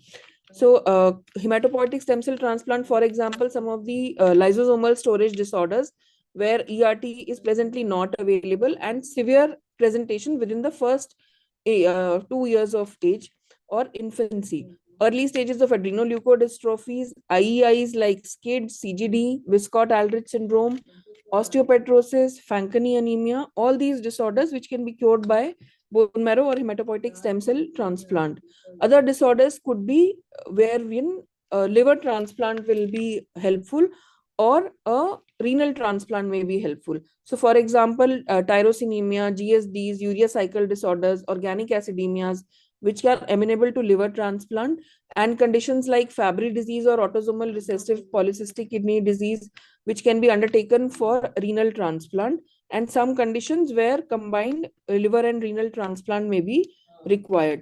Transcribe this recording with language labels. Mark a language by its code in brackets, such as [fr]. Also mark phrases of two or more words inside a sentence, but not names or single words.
[en] So hematopoietic stem cell transplant, for example, some of the lysosomal storage disorders where ERT is presently not available and severe presentation within the first 2 years of age or infancy. Early stages of adrenoleukodystrophies, IEIs like SCID, CGD, Wiskott-Aldrich syndrome, osteopetrosis, Fanconi anemia, all these disorders which can be cured by bone marrow or hematopoietic stem cell transplant. Other disorders could be wherein liver transplant will be helpful or a renal transplant may be helpful. So for example, tyrosinemia, GSDs, urea cycle disorders, organic acidemias, which are amenable to liver transplant, and conditions like Fabry disease or autosomal recessive polycystic kidney disease, which can be undertaken for renal transplant, and some conditions where combined liver and renal transplant may be required.